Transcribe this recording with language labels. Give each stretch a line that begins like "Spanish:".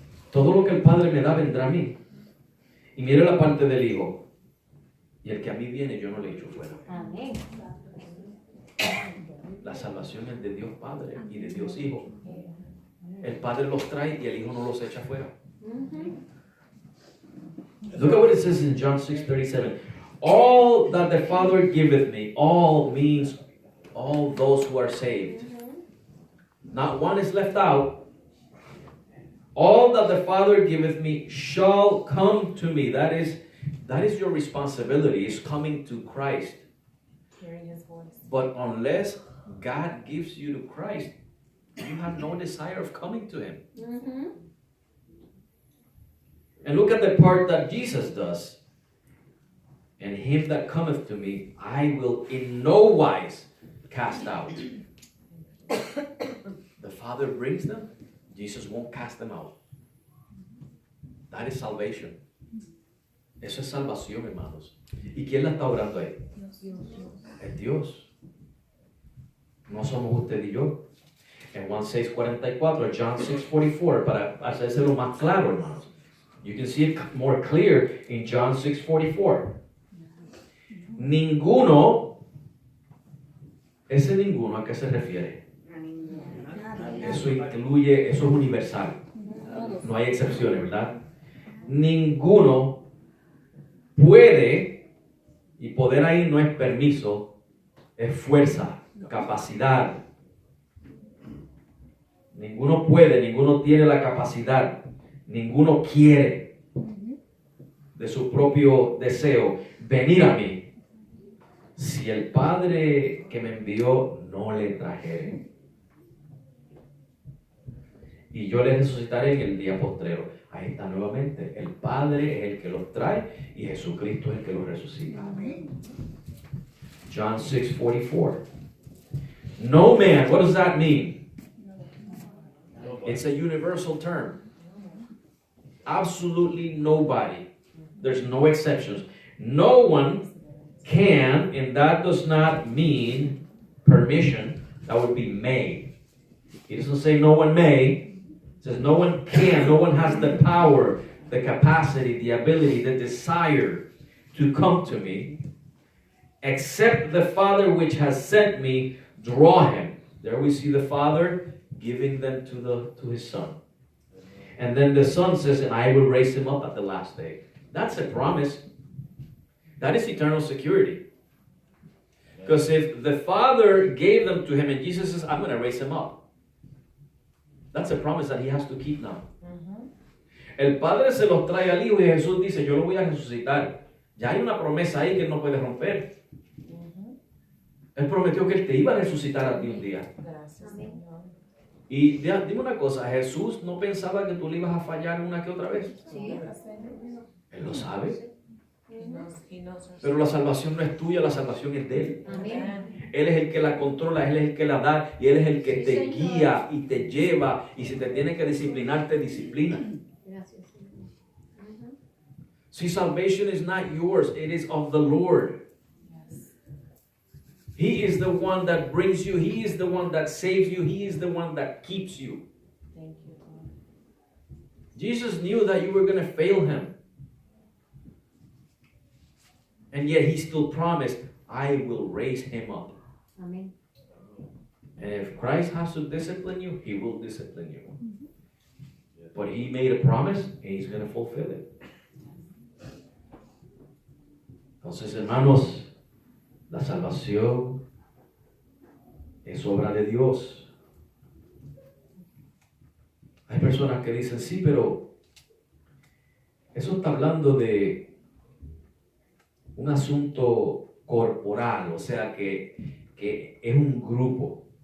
Spanish: Todo lo que el Padre me da vendrá a mí. Y mire la parte del Hijo. Y el que a mí viene, yo no le echo fuera. Amén. La salvación es de Dios Padre y de Dios Hijo. El Padre los trae y el Hijo no los echa fuera.
English: Look at what it says in John 6:37. All that the Father giveth me, all means all those who are saved. Not one is left out. All that the Father giveth me shall come to me. That is your responsibility, is coming to Christ. Hearing His voice. But unless God gives you to Christ, you have no desire of coming to Him. And look at the part that Jesus does. And him that cometh to me, I will in no wise cast out. The Father brings them, Jesus won't cast them out. That is salvation.
Spanish: Eso es salvación, hermanos. ¿Y quién la está orando ahí? Es Dios. No somos usted y yo. En Juan 6:44, John 6:44, para hacérselo más claro, hermanos.
English: You can see it more clear in John 6:44.
Spanish: Ninguno, ese ninguno, ¿a qué se refiere? Eso incluye, eso es universal. No hay excepciones, ¿verdad? Ninguno puede, y poder ahí no es permiso, es fuerza, capacidad. Ninguno puede, ninguno tiene la capacidad, ninguno quiere de su propio deseo venir a mí si el Padre que me envió no le trajere. Y yo les resucitaré en el día postrero. Ahí está nuevamente. El Padre es el que los trae y Jesucristo es el que los resucita.
English: John 6:44. No man, what does that mean? It's a universal term. Absolutely nobody. There's no exceptions. No one can, and that does not mean permission. That would be may. He doesn't say no one may. It says no one can. No one has the power, the capacity, the ability, the desire to come to me, except the Father which has sent me draw him. There we see the Father giving them to his Son. And then the Son says, and I will raise him up at the last day. That's a promise. That is eternal security. Because if the Father gave them to him and Jesus says, I'm going to raise him up, that's a promise that he has to keep now.
Spanish: El Padre se los trae al Hijo y Jesús dice, yo lo voy a resucitar. Ya hay una promesa ahí que él no puede romper. Él prometió que él te iba a resucitar a ti un día. Gracias, Señor. Y dime una cosa, Jesús no pensaba que tú le ibas a fallar una que otra vez. Sí. Él lo sabe.
English: He knows
Spanish: Pero la salvación no es tuya, la salvación es de Él. Amén. Él es el que la controla, Él es el que la da y Él es el que te guía y te lleva. Y si te tiene que disciplinar, te disciplina. Gracias, Señor.
English: See, salvation is not yours, it is of the Lord. Yes. He is the one that brings you, He is the one that saves you, He is the one that keeps you. Thank you, Lord. Jesus knew that you were going to fail Him. And yet He still promised, I will raise him up.
Spanish: Amén.
English: And if Christ has to discipline you, He will discipline you. But He made a promise and He's going to fulfill it.
Spanish: Entonces, hermanos, la salvación es obra de Dios. Hay personas que dicen, sí, pero eso está hablando de un asunto corporal, o sea que es un grupo.